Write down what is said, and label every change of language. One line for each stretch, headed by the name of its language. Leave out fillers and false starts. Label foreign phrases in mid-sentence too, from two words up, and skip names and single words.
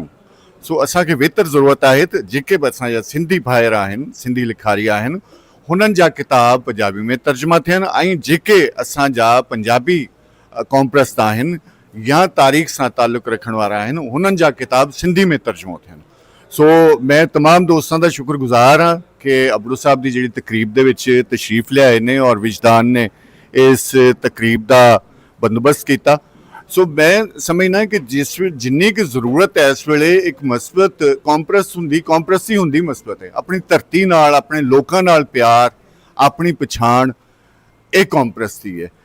Sindhi: सो असांखे वेतर ज़रूरत आहे त जेके बि असांजा सिंधी भाइर आहिनि, सिंधी लिखारी आहिनि, हुननि जा किताब पंजाबी में तर्जुमा थियनि ऐं जेके असांजा पंजाबी कौम परस्त आहिनि या तारीख़ सां ताल्लुक़ रखण वारा आहिनि, हुननि जा किताब सिंधी में तर्जुमो थियनि।
Punjabi: ਸੋ ਮੈਂ ਤਮਾਮ ਦੋਸਤਾਂ ਦਾ ਸ਼ੁਕਰਗੁਜ਼ਾਰ ਹਾਂ ਕਿ ਅਬੜੂ ਸਾਹਿਬ ਦੀ ਜਿਹੜੀ ਤਕਰੀਬ ਦੇ ਵਿੱਚ ਤਸ਼ਰੀਫ ਲਿਆਏ ਨੇ ਔਰ ਵਿਜਦਾਨ ਨੇ ਇਸ ਤਕਰੀਬ ਦਾ ਬੰਦੋਬਸਤ ਕੀਤਾ। ਸੋ ਮੈਂ ਸਮਝਣਾ ਕਿ ਜਿੰਨੀ ਕਿ ਜ਼ਰੂਰਤ ਹੈ ਇਸ ਵੇਲੇ ਇੱਕ ਮਸਬਤ ਕੰਪਰੈਸੀ ਹੁੰਦੀ ਮਸਬਤ ਹੈ, ਆਪਣੀ ਧਰਤੀ ਨਾਲ ਆਪਣੇ ਲੋਕਾਂ ਨਾਲ ਪਿਆਰ, ਆਪਣੀ ਪਛਾਣ, ਇਹ ਕੰਪਰੈਸੀ ਹੈ।